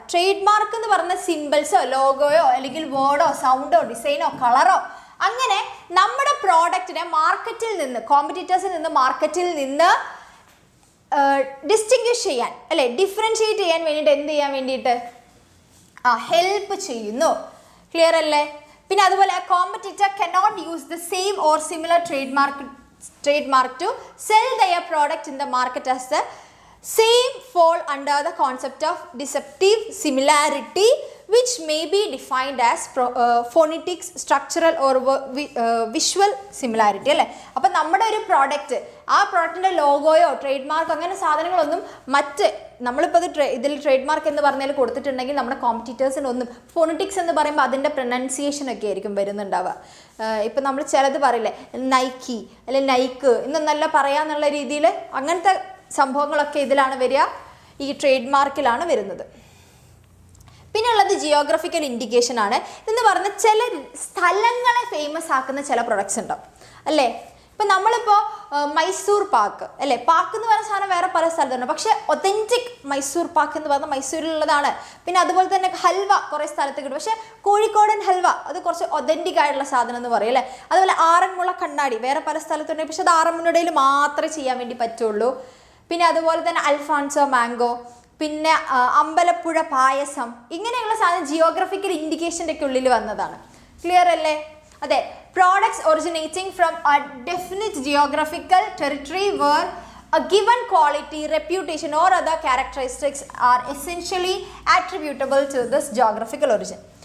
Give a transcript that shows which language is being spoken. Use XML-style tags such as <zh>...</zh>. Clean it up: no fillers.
<ml>Trade mark എന്ന് പറയുന്ന സിമ്പിൾസോ ലോഗോയോ അല്ലെങ്കിൽ വേർഡോ സൗണ്ടോ ഡിസൈനോ കളറോ അങ്ങനെ നമ്മുടെ പ്രോഡക്റ്റിനെ മാർക്കറ്റിൽ നിന്ന്, കോമ്പറ്റീറ്റേഴ്സിൽ നിന്ന്, മാർക്കറ്റിൽ നിന്ന് ഡിസ്റ്റിങ്വിഷ് ചെയ്യാൻ അല്ലെ, ഡിഫറൻഷിയേറ്റ് ചെയ്യാൻ വേണ്ടിയിട്ട് എന്ത് ചെയ്യാൻ വേണ്ടിയിട്ട് ഹെൽപ്പ് ചെയ്യുന്നു. ക്ലിയർ അല്ലേ? പിന്നെ അതുപോലെ</ml> <en>competitor cannot use the same or similar trademark to sell their product in the market as the same fall under the concept of deceptive similarity, which may be defined as phonetics, structural or visual similarity</en> <ml>അല്ലേ. അപ്പം നമ്മുടെ ഒരു product, ആ പ്രോഡക്റ്റിൻ്റെ ലോഗോയോ trade Marco അങ്ങനെ സാധനങ്ങളൊന്നും മറ്റ് നമ്മളിപ്പോൾ ഇത് ഇതിൽ ട്രേഡ് മാർക്ക് എന്ന് പറഞ്ഞാൽ കൊടുത്തിട്ടുണ്ടെങ്കിൽ നമ്മുടെ കോമ്പറ്റീറ്റേഴ്സിന് ഒന്നും ഫോണറ്റിക്സ് എന്ന് പറയുമ്പോൾ അതിൻ്റെ പ്രൊനൗൺസിയേഷൻ ഒക്കെ ആയിരിക്കും വരുന്നുണ്ടാവുക. ഇപ്പം നമ്മൾ ചിലത് പറയില്ലേ നൈക്കി അല്ലെങ്കിൽ നൈക്ക് എന്നൊന്നല്ല പറയാന്നുള്ള രീതിയിൽ അങ്ങനത്തെ സംഭവങ്ങളൊക്കെ ഇതിലാണ് വരിക, ഈ ട്രേഡ് മാർക്കിലാണ് വരുന്നത്. പിന്നെ ഉള്ളത് ജിയോഗ്രഫിക്കൽ ഇൻഡിക്കേഷൻ ആണ്. ഇതെന്ന് പറഞ്ഞാൽ ചില സ്ഥലങ്ങളെ ഫേമസ് ആക്കുന്ന ചില പ്രൊഡക്ട്സ് ഉണ്ടാവും അല്ലേ. ഇപ്പം നമ്മളിപ്പോൾ മൈസൂർ പാക്ക് അല്ലേ, പാക്ക് എന്ന് പറയുന്ന സാധനം വേറെ പല സ്ഥലത്തുണ്ട്, പക്ഷേ ഒതൻറ്റിക് മൈസൂർ പാക്ക് എന്ന് പറഞ്ഞാൽ മൈസൂരിലുള്ളതാണ്. പിന്നെ അതുപോലെ തന്നെ ഹൽവ കുറേ സ്ഥലത്ത് കിട്ടും, പക്ഷേ കോഴിക്കോടൻ ഹൽവ അത് കുറച്ച് ഒതൻറ്റിക് ആയിട്ടുള്ള സാധനം എന്ന് പറയും അല്ലേ. അതുപോലെ ആറന്മുള കണ്ണാടി വേറെ പല സ്ഥലത്തുണ്ടെങ്കിൽ പക്ഷെ അത് ആറന്മുളയിൽ മാത്രമേ ചെയ്യാൻ വേണ്ടി പറ്റുള്ളൂ. പിന്നെ അതുപോലെ തന്നെ അൽഫാൻസോ മാംഗോ, പിന്നെ അമ്പലപ്പുഴ പായസം, ഇങ്ങനെയുള്ള സാധനം ജിയോഗ്രഫിക്കൽ ഇൻഡിക്കേഷൻ്റെ ഒക്കെ ഉള്ളിൽ വന്നതാണ്. ക്ലിയർ അല്ലേ? അതെ,</ml> <en>Products originating from a definite geographical territory where a given quality, reputation or other characteristics are essentially attributable to this geographical origin.</en>